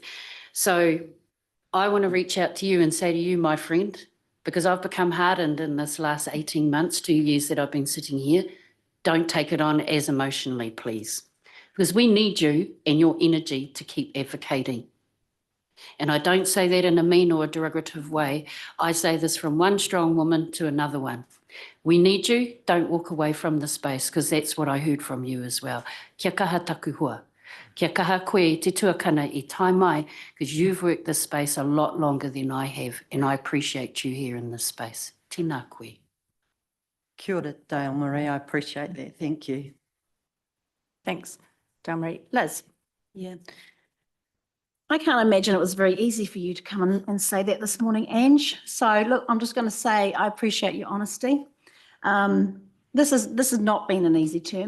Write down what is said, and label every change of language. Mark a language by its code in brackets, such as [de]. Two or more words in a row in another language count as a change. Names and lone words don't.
[en] So I want to reach out to you and say to you, my friend, because I've become hardened in this last 18 months, 2 years that I've been sitting here, don't take it on as emotionally, please. Because we need you and your energy to keep advocating. And I don't say that in a mean or a derogative way. I say this from one strong woman to another one. We need you, don't walk away from the space, because that's what I heard from you as well. [mi] Kia kaha taku hua. Kia kaha koe te tuakana I tai mai, [en] because you've worked this space a lot longer than I have, and I appreciate you here in this space. [mi] Tēnā koe. Kia ora, [en] Dale-Marie. I appreciate that. Thank you. Thanks, Dale-Marie. Liz? Yeah. I can't imagine it was very easy for you to come in and say that this morning, Ange. So look, I'm just going to say I appreciate your honesty. This has not been an easy term.